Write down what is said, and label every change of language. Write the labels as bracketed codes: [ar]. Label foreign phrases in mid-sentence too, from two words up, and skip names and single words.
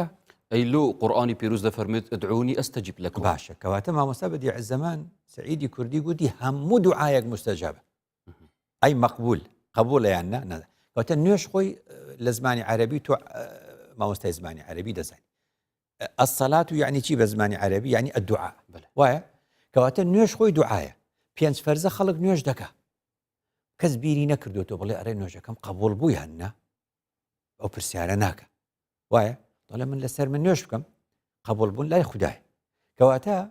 [ckb] ئەی لۆ قورئانی پیرۆز دەفەرمێت [ar] ئەدعونی ئەستەجیب لەکم [ckb] باشە کەواتە مامۆستا بەدیع الزەمان سەعیدی کوردی گوتی هەموو دوعایەک مستەجابە ئەی مەقبول قبولە یان نە کەواتە نوێژ خۆی لە زمانی عەرەبی تۆ مامۆستای زمانی عەرەبی دەزانی [ar] الصلاة يعني [ckb] چی بە زمانی عەرەبی [ar] يعني الدعاء [ckb] وایە کەواتە نوێژ خۆی دوعایە 5 فەرزە خەڵک نوێژ دەکا کەس بیری نەکردوتۆ بڵێ ئەرێ نوێژەکەم قبول بوو یان نا ئەو پرسیارە ناکە وایە دەڵێ من لەسەر من نوێژ بکەم قبول بوون لای خوددایە کەواتە